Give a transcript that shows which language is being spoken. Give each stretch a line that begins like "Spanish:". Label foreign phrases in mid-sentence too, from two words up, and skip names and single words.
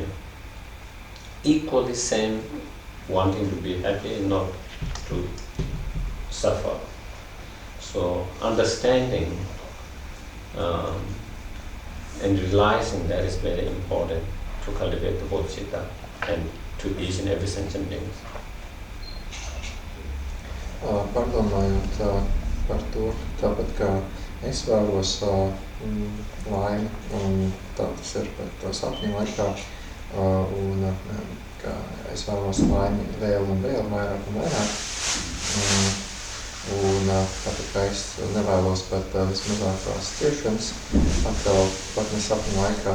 English: Equally same, wanting to be happy, not to suffer. So understanding and realizing that is very important to cultivate the bodhicitta and to each and every sentient being.
Latvian: Pārdomājot par to, tāpat kā es vēlos laimi, un tā tas ir par to sapņu laikā, un ka es vēlos laimi vēl un vēl vairāk un vairāk, un tāpat kā es nevēlos pat vismazākās ciešanas, atkal pat ne sapņu laikā.